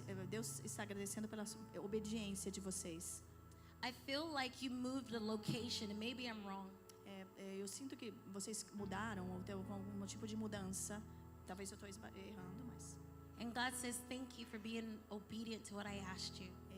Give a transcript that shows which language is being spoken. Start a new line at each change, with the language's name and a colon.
Portuguese: Deus está agradecendo pela obediência de vocês.
English: I feel like you moved the location, and maybe I'm wrong.
Portuguese: Eu sinto que vocês mudaram ou teve algum tipo de mudança. Talvez eu estou errando, mas
English: And God says, thank you for being obedient to what I asked you.